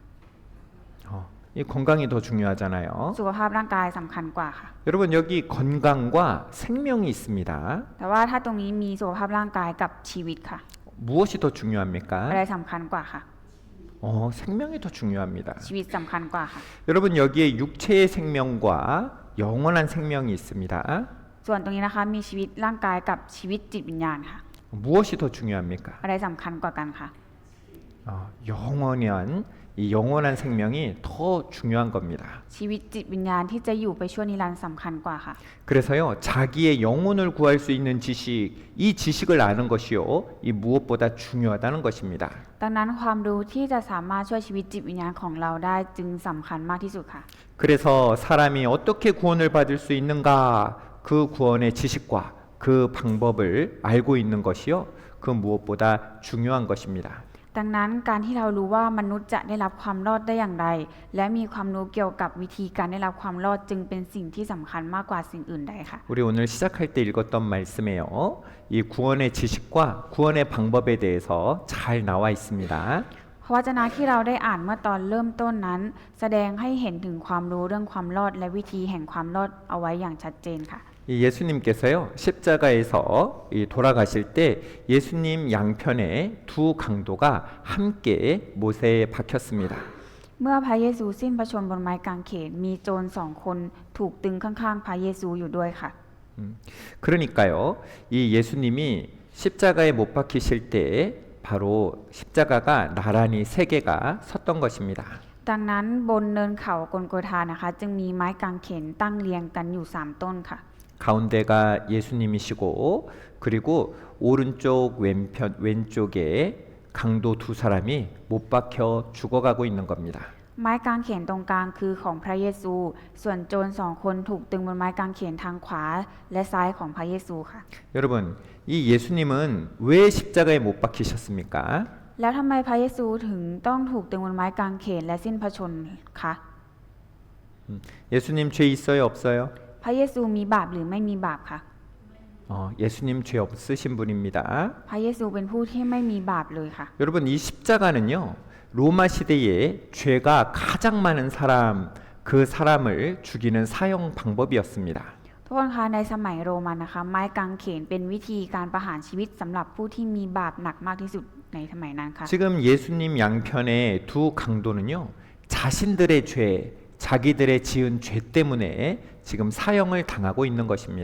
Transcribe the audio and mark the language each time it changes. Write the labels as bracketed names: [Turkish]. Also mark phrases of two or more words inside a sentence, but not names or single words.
[Korean] 이 건강이 더 중요하잖아요. [Thai] สุขภาพร่างกายสำคัญกว่าค่ะ [Korean] 여러분 여기 건강과 생명이 있습니다. [Thai] แต่ว่าถ้าตรงนี้มีสุขภาพร่างกายกับชีวิตค่ะ [Korean] 무엇이 더 [Thai] อะไร [Korean] 중요합니까? [Thai] สำคัญกว่าค่ะ [Korean] 생명이 더 중요합니다. [Thai] ชีวิตสำคัญกว่าค่ะ [Korean] 여러분 여기에 육체의 생명과 영원한 생명이 있습니다. [Thai] ส่วนตรงนี้นะคะมีชีวิตร่างกายกับชีวิตจิตวิญญาณค่ะ [Korean] 무엇이 더 중요합니까? [Thai] อะไรสำคัญกว่ากันค่ะ [Korean] 영원한 이 영원한 생명이 더 중요한 겁니다. [Thai] ชีวิตจิตวิญญาณที่จะอยู่ไปชั่วนิรันดร์สำคัญกว่าค่ะ [Korean] 그래서요 자기의 영혼을 구할 수 있는 지식 이 지식을 아는 것이요 이 무엇보다 중요하다는 것입니다. [Thai] ดังนั้นความรู้ที่จะสามารถช่วยชีวิตจิตวิญญาณของเราได้จึงสำคัญมากที่สุดค่ะ [Korean] 그래서 사람이 어떻게 구원을 받을 수 있는가 그 구원의 지식과 그 방법을 알고 있는 것이요 그 무엇보다 중요한 것입니다. [Thai] ดังนั้นการที่เรารู้ว่ามนุษย์จะได้รับความรอดได้อย่างไร และมีความรู้เกี่ยวกับวิธีการได้รับความรอดจึงเป็นสิ่งที่สำคัญมากกว่าสิ่งอื่นใดค่ะ [Korean] 우리 오늘 시작할 때 읽었던 말씀에요. 이 구원의 지식과 구원의 방법에 대해서 잘 나와 있습니다. [Thai] พระวจนะที่เราได้อ่านเมื่อตอนเริ่มต้นนั้น แสดงให้เห็นถึงความรู้เรื่องความรอดและวิธีแห่งความรอดเอาไว้อย่างชัดเจนค่ะ [Korean] 이 예수님께서요 십자가에서 돌아가실 때 예수님 양편에 두 강도가 함께 못에 박혔습니다. [Thai] เมื่อพระเยซูสิ้นพระชนม์บนไม้กางเขนมีโจร2 คนถูกตึงข้างๆพระเยซูอยู่ด้วยค่ะ [Korean] 그러니까요 이 예수님이 십자가에 못 박히실 때 바로 십자가가 나란히 3개가 섰던 것입니다. [Thai] ดังนั้นบนเนินเขากลโกธานะคะจึงมีไม้กางเขนตั้งเรียงกันอยู่3 ต้นค่ะ [Korean] 가운데가 예수님이시고 그리고 오른쪽 왼쪽에 강도 2사람이 못 박혀 죽어가고 있는 겁니다. [Thai] ไม้กางเขนตรงกลางคือของพระเยซู ส่วนโจร2 คนถูกตึงบนไม้กางเขนทางขวาและซ้ายของพระเยซูค่ะ [Korean] 여러분 이 예수님은 왜 십자가에 못 박히셨습니까? [Thai] แล้วทำไมพระเยซูถึงต้องถูกตึงบนไม้กางเขนและสิ้นพระชนม์คะ [Korean] 예수님 죄 있어요 없어요? [Thai] พระเยซูมีบาปหรือไม่มีบาปคะ [Korean] 예수님 죄 없으신 분입니다. [Thai] พระเยซูเป็นผู้ที่ไม่มีบาปเลยค่ะ [Korean] 여러분 이 십자가는요 로마 시대에 죄가 가장 많은 사람 그 사람을 죽이는 사형 방법이었습니다. [Thai] ทุกคนคะในสมัยโรมันนะคะไม้กางเขนเป็นวิธีการประหารชีวิตสำหรับผู้ที่มีบาปหนักมากที่สุดในสมัยนั้นค่ะ [Korean] 지금 예수님 양편의 두 강도는요, 자신들의 죄, 자기들의 지은 죄 때문에 지금 사형을 당하고 있는 것입니다.